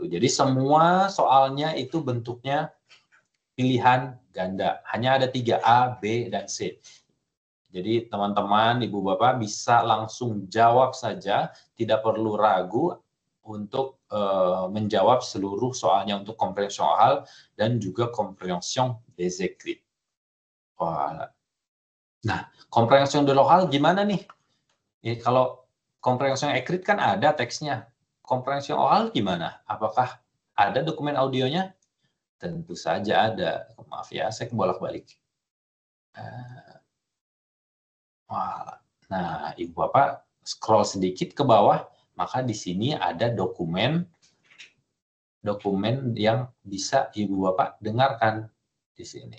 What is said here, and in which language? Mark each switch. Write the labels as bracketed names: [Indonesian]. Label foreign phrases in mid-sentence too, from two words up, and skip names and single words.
[Indonesian] Jadi semua soalnya itu bentuknya pilihan ganda, hanya ada 3 A, B, dan C. Jadi teman-teman, ibu bapak bisa langsung jawab saja, tidak perlu ragu untuk menjawab seluruh soalnya untuk [French] komprehension oral [Indonesian] dan juga [French] komprehension des écrits. [Indonesian] Voilà. Nah, [French] komprehension de l'oral [Indonesian] gimana nih? Kalau [French] komprehension écrit [Indonesian] kan ada teksnya. [French] Komprehension oral [Indonesian] gimana? Apakah ada dokumen audionya? Tentu saja ada. Maaf ya, saya bolak-balik. Nah, ibu bapak scroll sedikit ke bawah, maka di sini ada dokumen yang bisa ibu bapak dengarkan di sini.